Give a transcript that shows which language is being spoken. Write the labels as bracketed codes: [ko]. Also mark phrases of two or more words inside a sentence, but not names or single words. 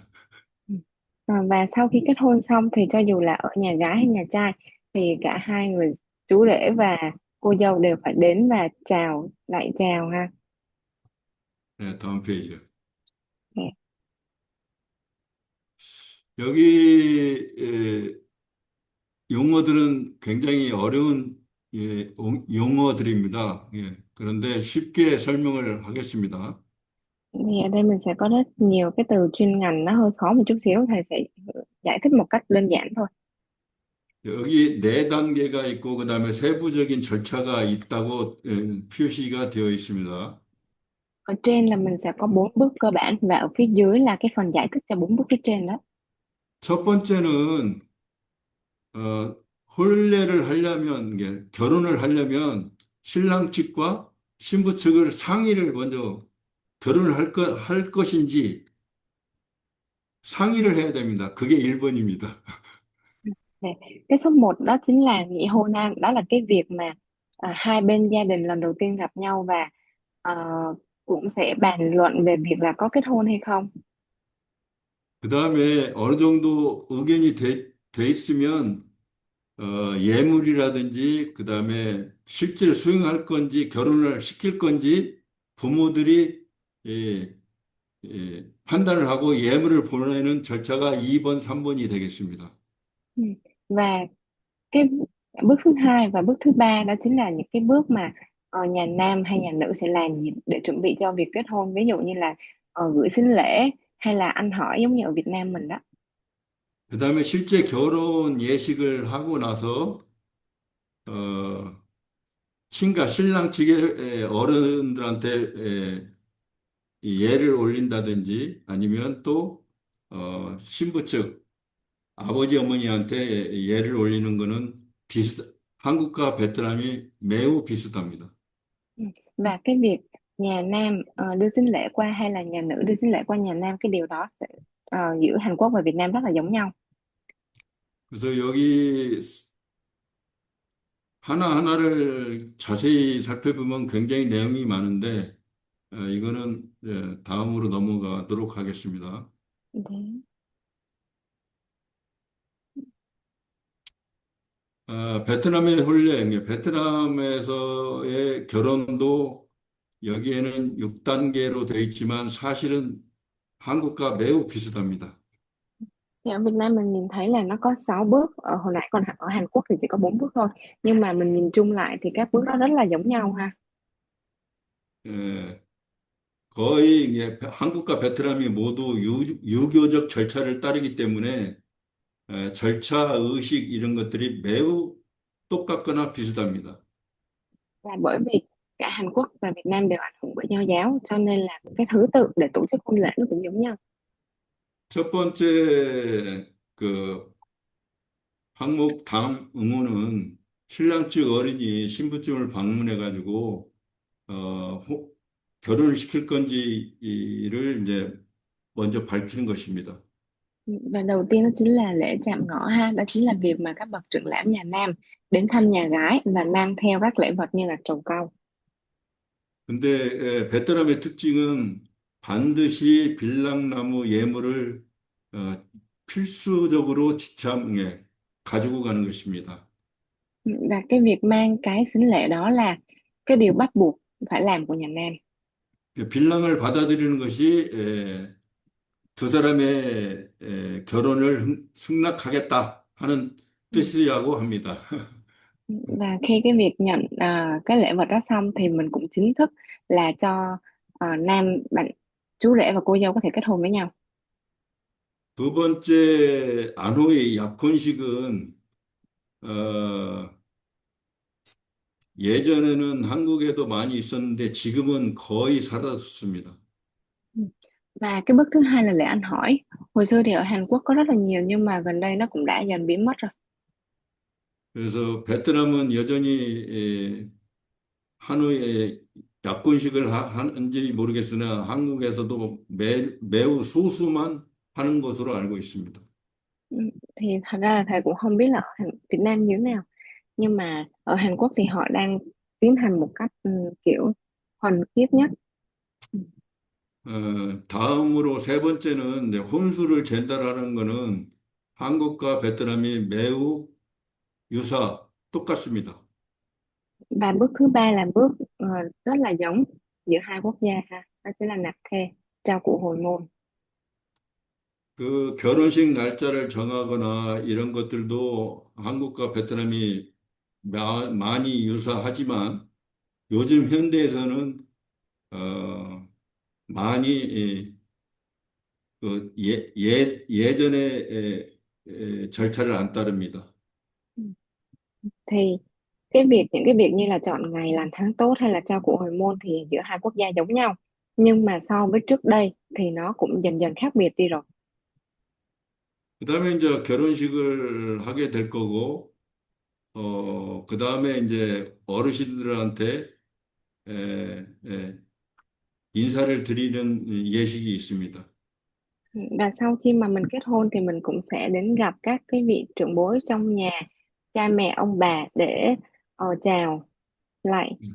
[vi] Ừ. Và sau khi kết hôn xong thì cho dù là ở nhà gái hay nhà trai thì cả hai người chú rể và cô dâu đều phải đến và chào lại chào ha. [ko] 네, 다음 페이지요. [vi] Dạ. [ko] 여기 용어들은 굉장히 어려운 용어들입니다. 예, 그런데 쉽게 설명을 하겠습니다. [vi] Thì ở đây mình sẽ có rất nhiều cái từ chuyên ngành nó hơi khó một chút xíu, thầy sẽ giải thích một cách đơn giản thôi. [ko] 여기 네 단계가 있고 그다음에 세부적인 절차가 있다고 표시가 되어 있습니다. [vi] Ở trên là mình sẽ có 4 bước cơ bản và ở phía dưới là cái phần giải thích cho 4 bước phía trên đó. [ko] 첫 번째는 어, 혼례를 하려면 결혼을 하려면 신랑 측과 신부 측을 상의를 먼저 결혼을 할 것인지 상의를 해야 됩니다. 그게 1번입니다. [vi] Nè, cái số 1 đó chính là nghị hôn ha, đó là cái việc mà hai bên gia đình lần đầu tiên gặp nhau và ờ, cũng sẽ bàn luận về việc là có kết hôn hay không. [ko] 그 다음에 어느 정도 의견이 돼 있으면 예물이라든지 그 다음에 실제로 수용할 건지 결혼을 시킬 건지 부모들이 예, 판단을 하고 예물을 보내는 절차가 2번, 3번이 되겠습니다. [vi] Ừ. Và cái bước thứ hai và bước thứ ba đó chính là những cái bước mà nhà nam hay nhà nữ sẽ làm gì để chuẩn bị cho việc kết hôn, ví dụ như là gửi sính lễ hay là ăn hỏi giống như ở Việt Nam mình đó. [ko] 그 다음에 실제 결혼 예식을 하고 나서 어, 친가 신랑 측의 어른들한테 이 예를 올린다든지 아니면 또 신부 측 아버지 어머니한테 예를 올리는 거는 한국과 베트남이 매우 비슷합니다. [vi] Ừ. Và cái việc nhà nam đưa sính lễ qua hay là nhà nữ đưa sính lễ qua nhà nam, cái điều đó sẽ giữa Hàn Quốc và Việt Nam rất là giống nhau. [ko] 그래서 여기 하나하나를 자세히 살펴보면 굉장히 내용이 많은데 이거는 다음으로 넘어가도록 하겠습니다. [vi] Thế. [ko] 베트남의 혼례, 베트남에서의 결혼도 여기에는 6단계로 되어 있지만 사실은 한국과 매우 비슷합니다. [vi] Thì ở Việt Nam mình nhìn thấy là nó có 6 bước, ở hồi nãy còn ở Hàn Quốc thì chỉ có 4 bước thôi. Nhưng mà mình nhìn chung lại thì các bước đó rất là giống nhau ha. [ko] 예, 거의 한국과 베트남이 모두 유교적 절차를 따르기 때문에 절차, 의식 이런 것들이 매우 똑같거나 비슷합니다. [vi] Là bởi vì cả Hàn Quốc và Việt Nam đều ảnh hưởng bởi Nho giáo cho nên là cái thứ tự để tổ chức hôn lễ nó cũng giống nhau. [ko] 첫 번째 그 항목 다음 의무는 신랑 측 어린이 신부집을 방문해 가지고 결혼을 시킬 건지를 이제 먼저 밝히는 것입니다. [vi] Và đầu tiên đó chính là lễ chạm ngõ ha, đó chính là việc mà các bậc trưởng lão nhà nam đến thăm nhà gái và mang theo các lễ vật như là trầu cau. [ko] 근데 베트남의 특징은 반드시 빌랑나무 예물을 어, 필수적으로 지참에 가지고 가는 것입니다. [vi] Và cái việc mang cái sính lễ đó là cái điều bắt buộc phải làm của nhà nam. [ko] 빌랑을 받아들이는 것이 두 사람의 결혼을 승낙하겠다 하는 [vi] Ừ. [ko] 뜻이라고 합니다. [vi] Và khi cái việc nhận cái lễ vật đó xong thì mình cũng chính thức là cho nam bạn chú rể và cô dâu có thể kết hôn với nhau. [ko] 두 번째 안호의 약혼식은 어, 예전에는 한국에도 많이 있었는데 지금은 거의 사라졌습니다. [vi] Ừ. Và cái bước thứ hai là lễ ăn hỏi. Hồi xưa thì ở Hàn Quốc có rất là nhiều nhưng mà gần đây nó cũng đã dần biến mất rồi. [ko] 그래서 베트남은 여전히 하노이에 약혼식을 하는지 모르겠으나 한국에서도 매우 소수만 하는 것으로 알고 있습니다. [vi] Ừ, thì thật ra là thầy cũng không biết là ở Việt Nam như thế nào, nhưng mà ở Hàn Quốc thì họ đang tiến hành một cách kiểu thuần khiết nhất. Ừ. [ko] 다음으로 세 번째는 이제 혼수를 전달하는 것은 한국과 베트남이 매우 똑같습니다. [vi] Và bước thứ ba là bước rất là giống giữa hai quốc gia ha, đó chính là nạp thê, trao cụ hồi môn. [ko] 그 결혼식 날짜를 정하거나 이런 것들도 한국과 베트남이 많이 유사하지만 요즘 현대에서는 많이 예전의 절차를 안 따릅니다. [vi] Ừ. Thì những cái việc như là chọn ngày lành tháng tốt hay là trao cụ hồi môn thì giữa hai quốc gia giống nhau, nhưng mà so với trước đây thì nó cũng dần dần khác biệt đi rồi. [ko] 그다음에 이제 결혼식을 하게 될 거고, 그다음에 이제 어르신들한테 인사를 드리는 예식이 있습니다. [vi] Và sau khi mà mình kết hôn thì mình cũng sẽ đến gặp các cái vị trưởng bối trong nhà, cha mẹ ông bà để chào lại.